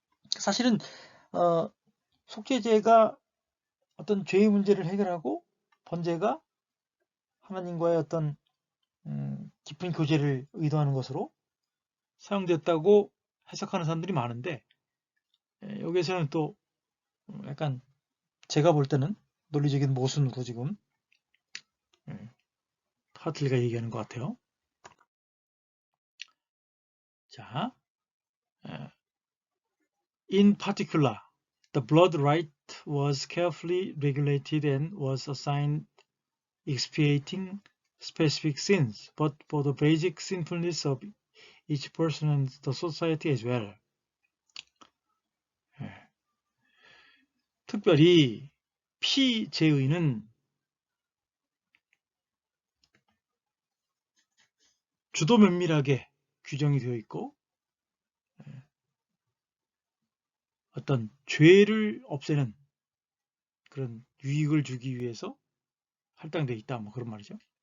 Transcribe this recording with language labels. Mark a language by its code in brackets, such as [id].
[ko] 사실은 속죄제가 어떤 죄의 문제를 해결하고 번제가 하나님과의 어떤 깊은 교제를 의도하는 것으로 사용됐다고 해석하는 사람들이 많은데, 여기에서는 또 약간 제가 볼 때는 논리적인 모순으로 지금 하틀리가 얘기하는 것 같아요. 자, [en] in particular, the blood rite was carefully regulated and was assigned expiating specific sins, but for the basic sinfulness of each person and the society as well. [ko] 특별히 피 제의는 주도 면밀하게 규정이 되어 있고, 어떤 죄를 없애는 그런 유익을 주기 위해서 할당되어 있다, 뭐 그런 말이죠.